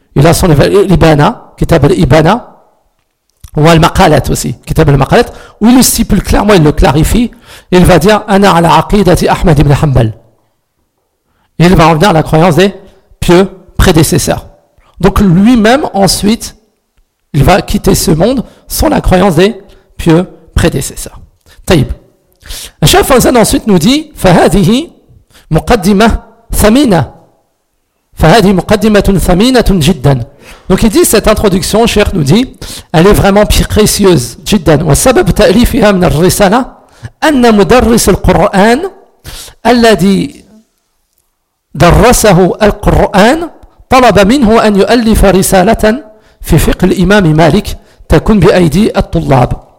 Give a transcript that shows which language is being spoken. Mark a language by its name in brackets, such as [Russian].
[French] Il a son livre Ibana, qui s'appelle Ibana, ou Al-Maqalat aussi, qui s'appelle Al-Maqalat, où il lui stipule clairement, il le clarifie. Il va dire [Arabic] Ana ala aqidati Ahmad ibn Hanbal. [French] Et il va revenir à la croyance des pieux prédécesseurs. Donc lui-même, ensuite, il va quitter ce monde sans la croyance des pieux prédécesseurs. Taïb. Cheikh Fawzan ensuite nous dit [Arabic] فَهَذِهِ مُقَدِّمَةٌ ثَمِينَةٌ فَهَذِهِ مُقَدِّمَةٌ ثَمِينَةٌ جِدًّا. [French] Donc il dit, cette introduction, Cheikh nous dit, elle est vraiment précieuse. [Arabic] جِدًّا وَسَبَبْ تَأْلِفِهَا مِنَ الرِّسَالَةِ أَنَّ مُدَرِّسَ الْقُرْآنَ الَّذِي دَرَّسَهُ الْقُرْآنَ طَلَبَ مِنْهُ أَنْ يُؤَلِّفَ رِسَالَةً فِي فِقْهِ الْإِمَامِ مَالِكٍ تَكُنْ بِأَيْدِي الطُّلَّابِ